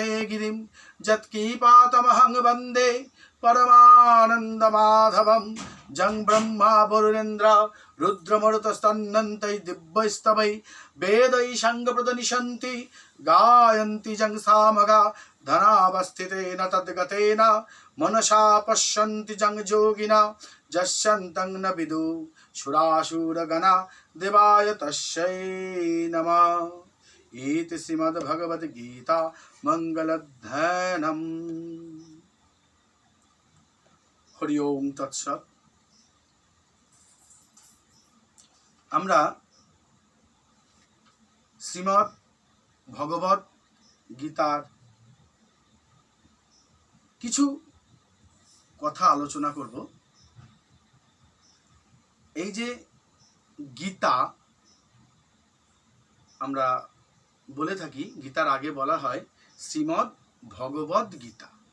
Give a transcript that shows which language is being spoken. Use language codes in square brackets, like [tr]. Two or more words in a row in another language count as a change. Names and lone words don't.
[sa] गिरिं यत्कीपातमहं वन्दे परमानन्दमाधवं जं ब्रह्मा वरुणेन्द्र रुद्रमरुतस्तन्नन्तै दिव्यस्तवै वेदै शङ्खप्रदनिशन्ति गायन्ति जं सामगा धनावस्थितेन तद्गतेन मनसा पश्यन्ति जं योगिना यस्यन्तं न विदु सुरासुरगणा देवाय तस्यै नमः। इति श्रीमद्भगवद्गीता मंगलध्यानम्। हरि ओम तत्सत्। [bn] আমরা শ্রীমদ্ ভগবত গীতার কিছু কথা আলোচনা করব। এই যে গীতা আমরা বলে থাকি, গীতার আগে বলা হয় শ্রীমদ্ ভগবত গীতা।